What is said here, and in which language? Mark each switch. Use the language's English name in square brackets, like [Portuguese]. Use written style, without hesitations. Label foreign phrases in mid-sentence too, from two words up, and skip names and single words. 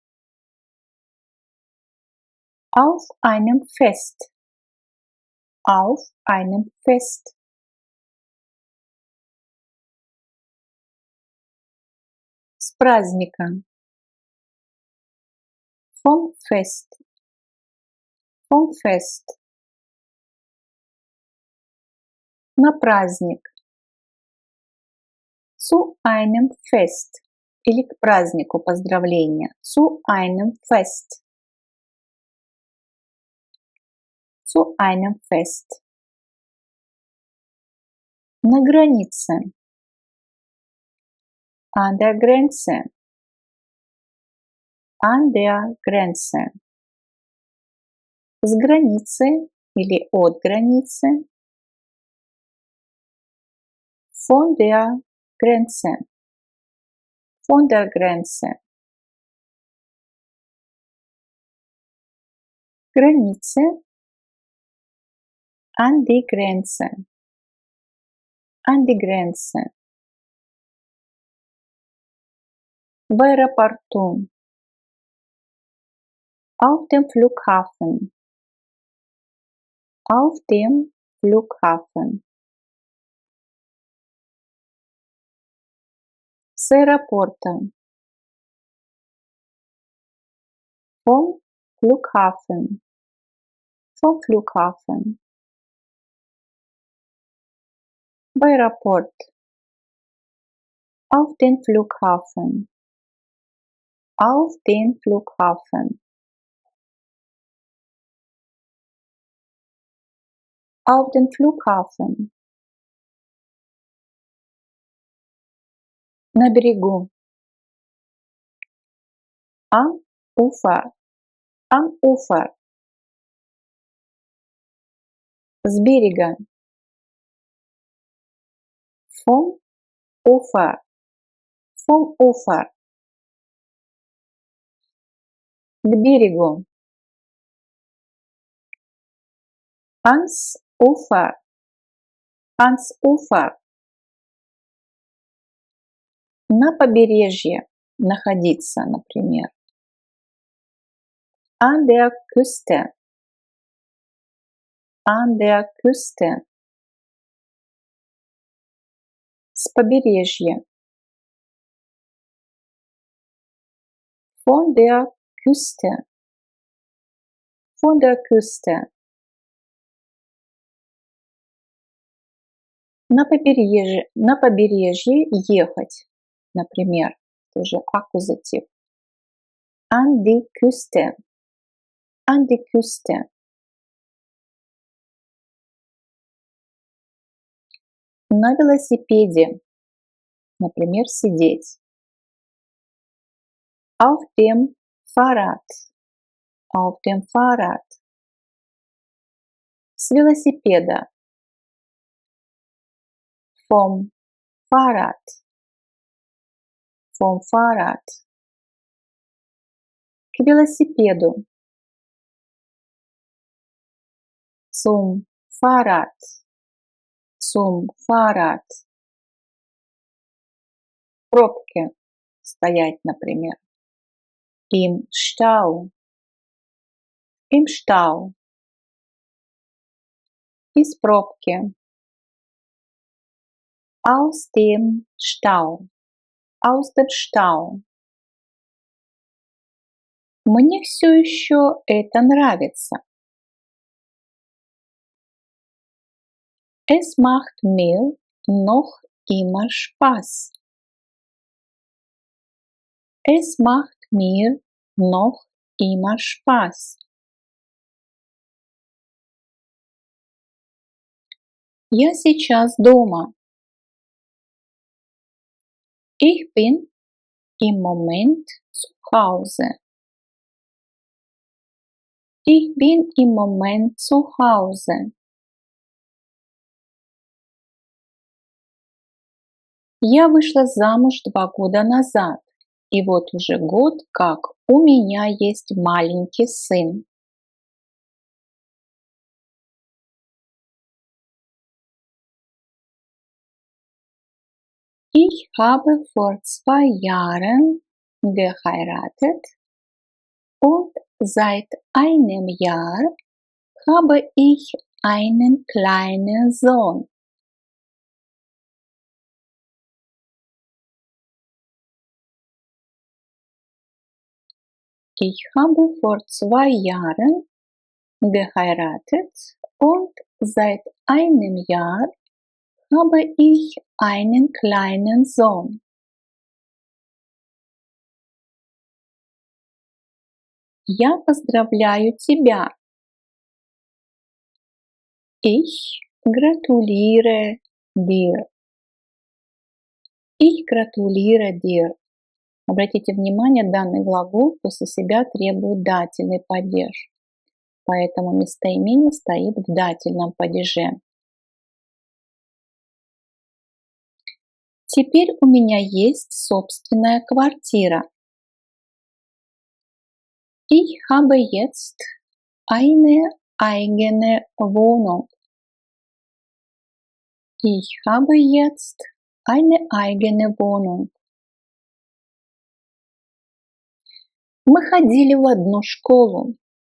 [German] Auf einem Fest. Auf einem Fest. [Russian] С праздника. [German] Vom Fest. Vom Fest. [Russian] На праздник. [German] Zu einem Fest. [Russian] Или к празднику поздравления. [German] Zu einem Fest. Zu einem Fest. [Russian] На границе. [German] An der Grenze. An der Grenze. [Russian] С границы или от границы. [German] Von der Grenze. Von der Grenze. Границе. An die Grenze. An die Grenze. [Russian] В аэропорту. [German] Auf dem Flughafen. Auf dem Flughafen. [Russian] С аэропорта. [German] Vom Flughafen. Vom Flughafen. [Russian] В аэропорт. [German] Auf den Flughafen. Auf den Flughafen. Auf den Flughafen. [Russian] На берегу. [German] Am Ufer. Am Ufer. [Russian] С берега. [German] Vom Ufer. Vom Ufer. [Russian] К берегу. [German] Ans Ufer. Ans Ufer. [Russian] На побережье находиться, например. [German] An der Küste. An der Küste. [Russian] С побережья. [German] Von der Küste. Von der Küste. [Russian] На побережье ехать, например, тоже аккузатив. [German] An die Küste. An die Küste. [Russian] На велосипеде, например, сидеть. [German] Auf dem Fahrrad. Auf dem Fahrrad. [Russian] С велосипеда. [German] Vom Fahrrad. Vom Fahrrad. [Russian] К велосипеду. [German] Zum Fahrrad. Zum Fahrrad. [Russian] В пробке стоять, например. [German] Im Stau. Im Stau. [Russian] Из пробки. [German] Aus dem Stau. Aus dem Stau. [Russian] Мне все еще это нравится. [German] Es macht mir noch immer Spaß. Es macht mir noch immer Spaß. [Russian] Я сейчас дома. [German] Ich bin im Moment zu Hause. Ich bin im Moment zu Hause. [Russian] Я вышла замуж 2 года назад, и вот уже год, как у меня есть маленький сын. [German] Ich habe vor 2 Jahren geheiratet und seit einem Jahr habe ich einen kleinen Sohn. Ich habe vor 2 Jahren geheiratet und seit einem Jahr habe ich einen kleinen Sohn. [Russian] Я поздравляю тебя. [German] Ich gratuliere dir. Ich gratuliere dir. [Russian] Обратите внимание, данный глагол после себя требует дательный падеж, поэтому местоимение стоит в дательном падеже. Теперь у меня есть собственная квартира. [German] Ich habe jetzt eine eigene Wohnung. Ich habe jetzt eine eigene Wohnung. [Russian] Мы ходили в одну школу.